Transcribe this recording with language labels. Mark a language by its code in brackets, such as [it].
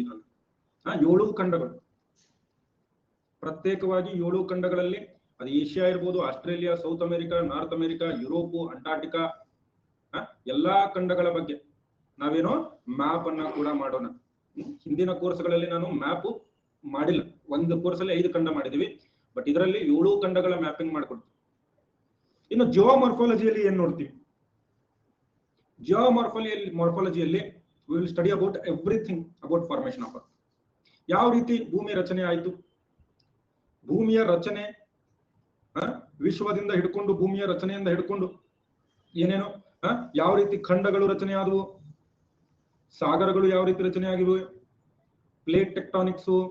[kn] ಇದರಲ್ಲಿ 7 ಖಂಡಗಳು, ಪ್ರತ್ಯೇಕವಾಗಿ 7 ಖಂಡಗಳಲ್ಲಿ, ಅದು ಏಷ್ಯಾ ಇರ್ಬೋದು, Australia, south America, north America, Europe, Antarctica, ಎಲ್ಲಾ ಖಂಡಗಳ ಬಗ್ಗೆ ನಾವೇನೋ ಮ್ಯಾಪ್ ಅನ್ನ ಕೂಡ ಮಾಡೋಣ. ಹಿಂದಿನ ಕೋರ್ಸ್ಗಳಲ್ಲಿ ನಾನು ಮ್ಯಾಪ್ ಮಾಡಿಲ್ಲ, ಒಂದು ಕೋರ್ಸಲ್ಲಿ 5 ಖಂಡ ಮಾಡಿದೀವಿ, ಬಟ್ ಇದರಲ್ಲಿ 7 ಖಂಡಗಳ ಮ್ಯಾಪಿಂಗ್ ಮಾಡ್ಕೊಡ್ತೀವಿ. ಇನ್ನು ಜಿಯೋಮಾರ್ಫಾಲಜಿಯಲ್ಲಿ ಏನ್ ನೋಡ್ತೀವಿ? [en] ಜಿಯೋಮಾರ್ಫಾಲಜಿಯಲ್ಲಿ we will study about everything about formation of earth. [kn] ಯಾವ ರೀತಿ ಭೂಮಿ ರಚನೆ ಆಯಿತು, ಭೂಮಿಯ ರಚನೆ ವಿಶ್ವದಿಂದ ಹಿಡ್ಕೊಂಡು, ಭೂಮಿಯ ರಚನೆಯಿಂದ ಹಿಡ್ಕೊಂಡು ಏನೇನೋ ಯಾವ ರೀತಿ ಖಂಡಗಳು ರಚನೆ ಆದವು, ಸಾಗರಗಳು ಯಾವ ರೀತಿ ರಚನೆ ಆಗಿವೆ, ಪ್ಲೇಟ್ ಟೆಕ್ಟಾನಿಕ್ಸ್,